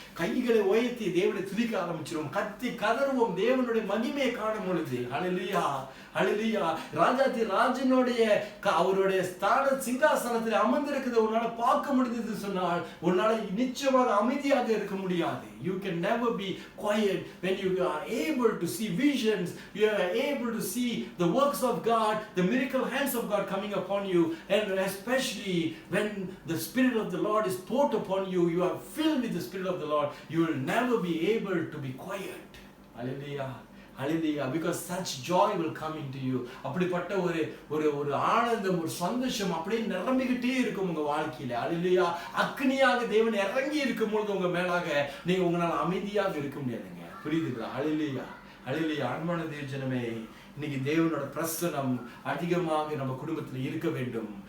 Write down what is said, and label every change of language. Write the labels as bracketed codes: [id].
[ta] கைகளை உயர்த்தி தேவனை துதிக்க ஆரம்பிச்சிடும். கத்தி கதறுவோம் தேவனுடைய மகிமையை காணும் பொழுது. ஹல்லேலூயா, ஹல்லேலூயா. ராஜனுடைய அவருடைய சிங்காசனத்தில் அமர்ந்திருக்கிறத உன்னால பார்க்க முடிந்தது சொன்னால் உன்னால நிச்சயமாக அமைதியாக இருக்க முடியாது. [en] You can never be quiet when you are able to see visions. You are able to see the works of God, the miracle hands of God coming upon you, and especially when the Spirit of the Lord is poured upon you, you are filled with the Spirit of the Lord. You will never be able to be quiet. Hallelujah. Hallelujah. Because such joy will come into you. [ta] அப்படிப்பட்ட ஒரு ஆனந்தம், ஒரு சந்தோஷம் அப்படியே நிரம்பிக்கிட்டே இருக்கும் உங்க வாழ்க்கையில. ஹல்லேலூயா. அக்னியாக தேவன் இறங்கி இருக்கும் பொழுது உங்க மேலாக நீங்க உங்களால அமைதியாக இருக்க முடியாதுங்க. புரியுதுங்களா? ஹல்லேலூயா, ஹல்லேலூயா. அன்பான தேவஜனமே, இன்னைக்கு தேவனோட பிரசன்னம் அதிகமாக நம்ம குடும்பத்தில் இருக்க வேண்டும்.